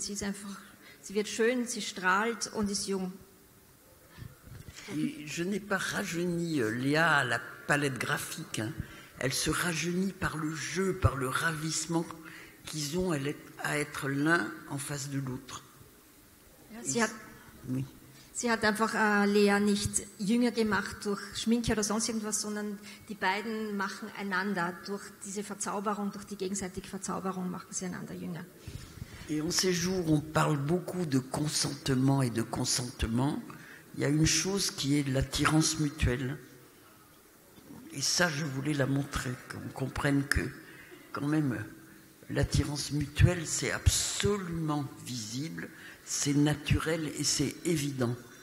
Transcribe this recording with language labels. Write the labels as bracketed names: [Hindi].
[German] Sie wird schön, sie strahlt und ist jung. [French] Je n'ai pas rajeuni Léa à la palette graphique. Hein. Elle se rajeunit par le jeu, par le ravissement qu'ils ont à être l'un en face de l'autre. [German] Ja, sie hat einfach Lea nicht jünger gemacht durch Schminke oder sonst irgendwas, sondern die beiden machen einander durch diese Verzauberung, durch die gegenseitige Verzauberung machen sie einander jünger. [French] Et en ces jours, on parle beaucoup de consentement et de consentement. Il y a une chose qui est l'attirance mutuelle. Et ça, je voulais la montrer, qu'on comprenne que, quand même, l'attirance mutuelle, c'est absolument visible, c'est naturel et c'est évident.